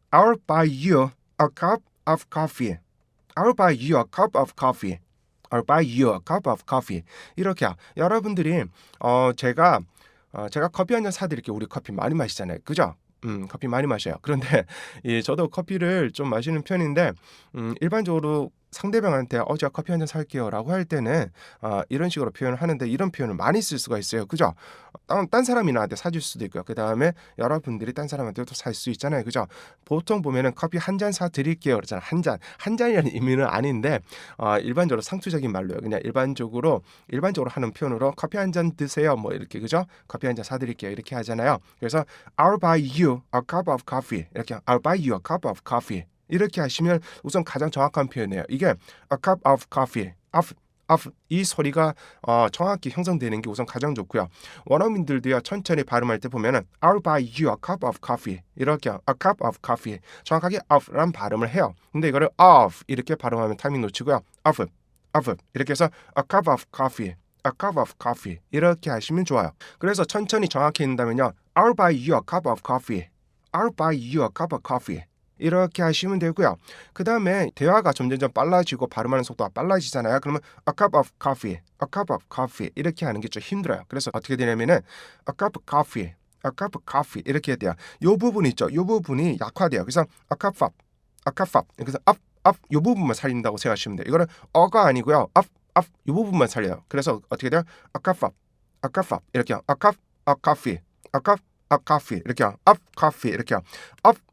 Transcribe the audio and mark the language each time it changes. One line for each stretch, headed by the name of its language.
English: I'll buy you a cup of coffee. I'll buy you a cup of coffee. I'll buy you a cup of coffee.
Korean: 이렇게요. 여러분들이 제가 커피 한 잔 사드릴게요. 우리 커피 많이 마시잖아요. 그죠? 커피 많이 마셔요. 그런데 저도 커피를 좀 마시는 편인데 일반적으로 상대방한테 제가 커피 한 잔 살게요 라고 할 때는 이런 식으로 표현을 하는데 이런 표현을 많이 쓸 수가 있어요. 그죠? 딴 사람이 나한테 사줄 수도 있고요. 그 다음에 여러분들이 딴 사람한테도 살 수 있잖아요. 그죠? 보통 보면은 커피 한 잔 사드릴게요 그러잖아요. 한 잔이라는 의미는 아닌데 일반적으로 상투적인 말로요. 그냥 일반적으로 하는 표현으로 커피 한 잔 드세요 뭐 이렇게 그죠? 커피 한 잔 사드릴게요 이렇게 하잖아요. 그래서
English: I'll buy you a cup of coffee 이렇게 I'll buy you a cup of coffee
Korean: 이렇게 하시면 우선 가장 정확한 표현이에요. 이게
English: a cup of coffee,
Korean: 이 소리가 정확히 형성되는 게 우선 가장 좋고요. 원어민들도요 천천히 발음할 때 보면은
English: I'll buy you a cup of coffee
Korean: 이렇게
English: a cup of coffee
Korean: 정확하게 of란 발음을 해요. 근데 이거를 of 이렇게 발음하면 타이밍 놓치고요. of 이렇게 해서
English: a cup of coffee
Korean: 이렇게 하시면 좋아요. 그래서 천천히 정확히 읽는다면요.
English: I'll buy you a cup of coffee. I'll buy you a cup of coffee.
Korean: 이렇게 하시면 되고요. 그 다음에 대화가 점점점 빨라지고 발음하는 속도가 빨라지잖아요. 그러면
English: a cup of coffee
Korean: 이렇게 하는 게 좀 힘들어요. 그래서 어떻게 되냐면은
English: a cup of coffee
Korean: 이렇게 해야 돼요. 요 부분 있죠. 요 부분이 약화돼요. 그래서
English: a cup of
Korean: 그래서 up 요 부분만 살린다고 생각하시면 돼요. 이거는 어가 아니고요. up 요 부분만 살려요. 그래서 어떻게 돼요?
English: a cup of
Korean: 이렇게요.
English: a cup of coffee 이렇게요. up coffee 이렇게요. up